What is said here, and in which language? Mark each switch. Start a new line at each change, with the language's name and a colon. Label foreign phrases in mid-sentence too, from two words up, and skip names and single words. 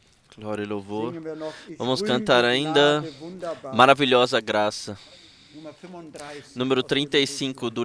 Portuguese: Glória e louvor.
German: Singen wir noch, Ich
Portuguese: Vamos
German: rühme
Portuguese: cantar
German: die
Portuguese: ainda
German: Gnade wunderbar.
Portuguese: Maravilhosa Graça.
German: Nummer 35.
Portuguese: Número
German: aus dem 35 Bericht.